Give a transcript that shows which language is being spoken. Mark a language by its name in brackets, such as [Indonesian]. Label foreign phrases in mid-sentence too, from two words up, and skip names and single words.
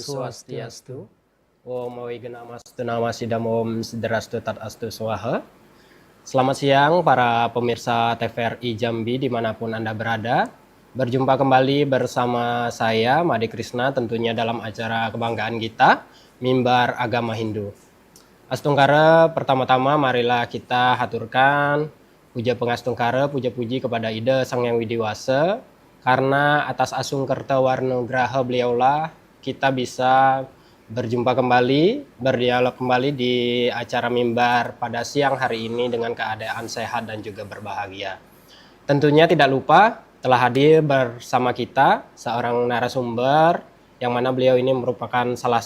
[Indonesian] Swastiastu. [Sanskrit] Om Wignamastu Namasidam Om Sidrastu Tatastu Swaha. [Indonesian] Selamat siang para pemirsa TVRI Jambi dimanapun Anda berada. Berjumpa kembali bersama saya Made Krishna tentunya dalam acara kebanggaan kita, Mimbar Agama Hindu. Astungkara, pertama-tama marilah kita haturkan puja pengastungkara, puja puji kepada Ida Sang Yang Widiwasa, karena atas asungkerta warna graha beliaulah kita bisa berjumpa kembali, berdialog kembali di acara Mimbar pada siang hari ini dengan keadaan sehat dan juga berbahagia. Tentunya tidak lupa telah hadir bersama kita seorang narasumber yang mana beliau ini merupakan salah